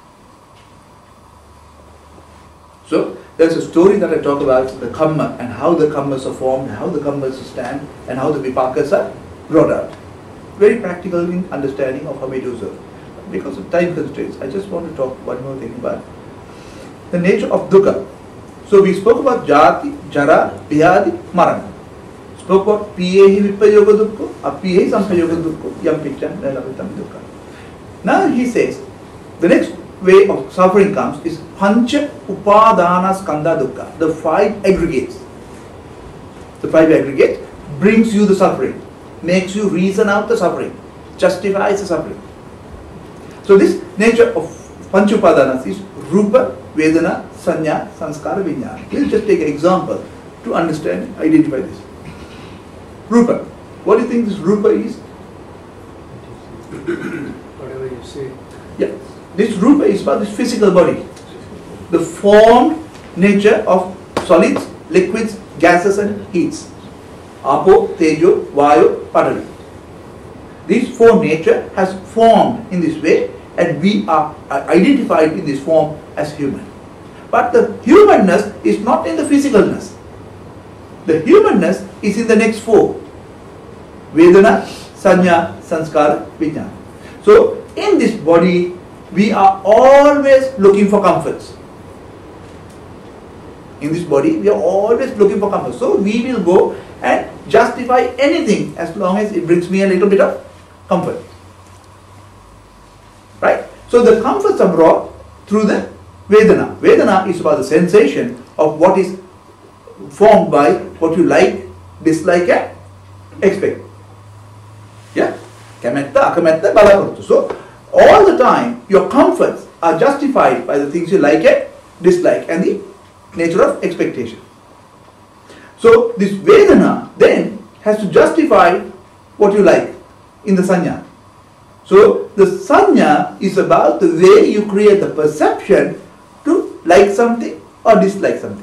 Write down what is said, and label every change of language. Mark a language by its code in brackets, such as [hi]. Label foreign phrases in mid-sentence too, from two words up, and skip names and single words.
[en] So there's a story that I talk about, the kamma, and how the kammas are formed, how the kammas stand, and how the vipakas are brought out. Very practical in understanding of how we do so. Because of time constraints, I just want to talk one more thing about the nature of dukkha. So we spoke about [pi] jati, jara, vyadi, marana. [en] Spoke about [pi] piyehi vipayoga dukkha, apiyehi sampayoga dukkha, yam picham nalapitam dukkha. [en] Now he says, the next way of suffering comes is [pi] pancha upadana skandha dukkha, [en] the five aggregates. The five aggregates brings you the suffering, makes you reason out the suffering, justifies the suffering. So this nature of [pi] pancha upadanas [en] is [pi] rupa, vedana, sanya, sanskara, vijnana. [en] We'll just take an example to understand, identify this. Rupa. What do you think this rupa is? Whatever you say. Yeah. This rupa is about this physical body. The formed nature of solids, liquids, gases and heats. [pi] Apo, tejo, vayu, patavi. [en] This form nature has formed in this way, and we are identified in this form as human. But the humanness is not in the physicalness. The humanness is in the next four. [pi] Vedana, sanya, sanskara, vijnana. [en] So in this body, we are always looking for comforts. In this body, we are always looking for comfort. So we will go and justify anything as long as it brings me a little bit of comfort. Right? So the comforts are brought through the Vedana. Vedana is about the sensation of what is formed by what you like, dislike and expect. Yeah? [pi] Kamatta, akamatta, balakurtu. [en] So all the time your comforts are justified by the things you like and dislike and the nature of expectation. So this Vedana then has to justify what you like in the sanya. So the sanya is about the way you create the perception to like something or dislike something.